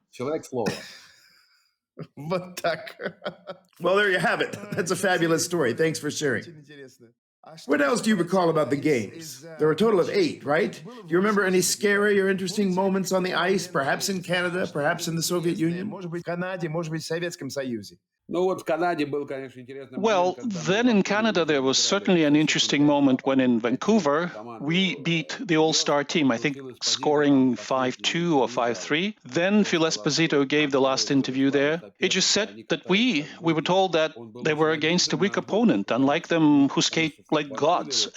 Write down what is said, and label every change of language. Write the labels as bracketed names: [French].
[Russian] Человек слова. Вот так. [English] Well, there you have it. That's a fabulous story. Thanks for sharing. What else do you recall about the games? There were a total of 8, right? Do you remember any scary or interesting moments on the ice, perhaps in Canada, perhaps in the Soviet Union? [Russian] Может быть, в Канаде, может быть, в Советском Союзе. Ну вот в Канаде был, конечно, интересный [English] Well, then in Canada, there was certainly an interesting moment when in Vancouver, we beat the all-star team, I think scoring 5-2 or 5-3. Then Phil Esposito gave the last interview there. He just said that we were told that they were against a weak opponent, unlike them who skate like gods.